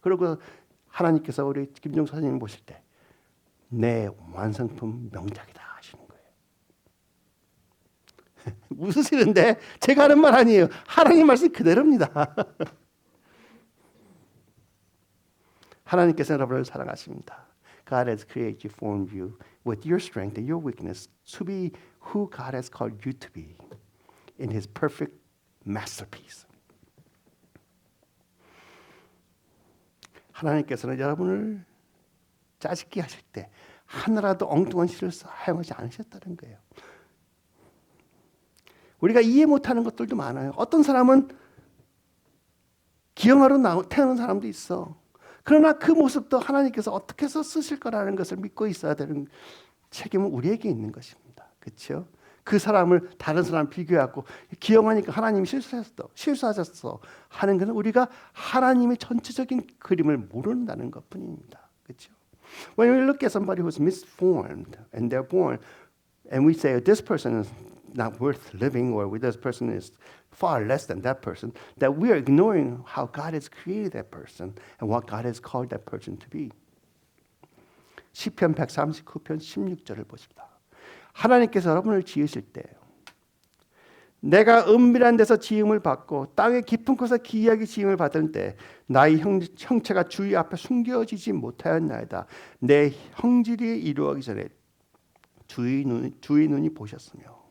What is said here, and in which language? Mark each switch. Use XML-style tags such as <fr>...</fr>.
<ko>그리고 하나님께서 우리 김종 사장님 보실 때 내 완성품 명작이다 하시는 거예요. 웃으시는데 제가 하는 말 아니에요. 하나님 말씀 그대로입니다. 하나님께서 여러분을 사랑하십니다.</ko> <en>God has created you, formed you with your strength and your weakness to be who God has called you to be in His perfect masterpiece.</en> <ko>하나님께서는 여러분을 짜집기 하실 때 하나라도 엉뚱한 실을 사용하지 않으셨다는 거예요. 우리가 이해 못하는 것들도 많아요. 어떤 사람은 기형아로 태어난 사람도 있어. 그러나 그 모습도 하나님께서 어떻게 해서 쓰실 거라는 것을 믿고 있어야 되는 책임은 우리에게 있는 것입니다. 그렇죠? 그 사람을 다른 사람 비교하고 기형하니까 하나님이 실수하셨어 하는 것은 우리가 하나님의 전체적인 그림을 모른다는 것뿐입니다. 그렇죠?</ko> <en>When we look at somebody who's misformed and they're born and we say this person is not worth living or this person is far less than that person, that we are ignoring how God has created that person and what God has called that person to be.</en> <ko>시편 139편 16절을 보십니다. 하나님께서 여러분을 지으실 때 내가 은밀한 데서 지음을 받고 땅의 깊은 곳에서 기이하게 지음을 받을 때 나의 형체가 주의 앞에 숨겨지지 못하였나이다. 내 형질이 이루어지기 전에 주의 눈이 보셨으며.</ko>